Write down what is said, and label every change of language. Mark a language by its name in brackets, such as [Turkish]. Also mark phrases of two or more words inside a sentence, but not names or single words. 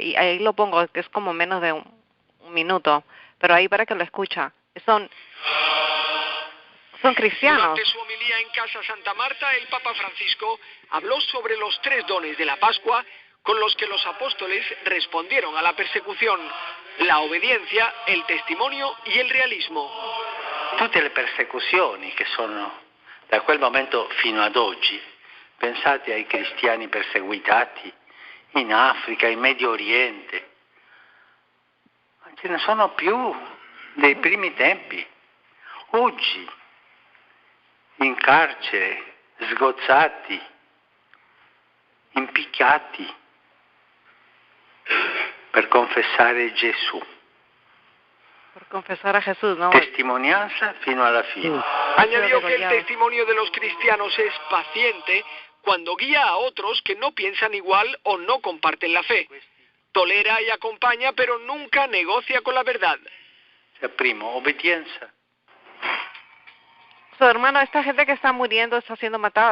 [Spanish] Y ahí lo pongo, que es como menos de un minuto, pero ahí para que lo escucha. Son cristianos. Durante su homilía en Casa Santa Marta, el Papa Francisco habló sobre los 3 dones de la Pascua con los que los apóstoles respondieron a la persecución: la obediencia, el testimonio y el realismo. [Italian] Tutte le persecuzioni che sono da quel momento fino ad oggi, pensate ai cristiani perseguitati in Africa, in Medio Oriente, ma ce ne sono più dei primi tempi. Oggi in carcere, sgozzati, impicciati per confessare Gesù. [Spanish] Por confesar a Jesús, ¿no? [Italian] Testimonianza fino alla fine. [Spanish] Añadió que el testimonio de los cristianos es paciente cuando guía a otros que no piensan igual o no comparten la fe. Tolera y acompaña, pero nunca negocia con la verdad. [Italian] Primo, obediencia. [Spanish] Hermano, esta gente que está muriendo está siendo matada.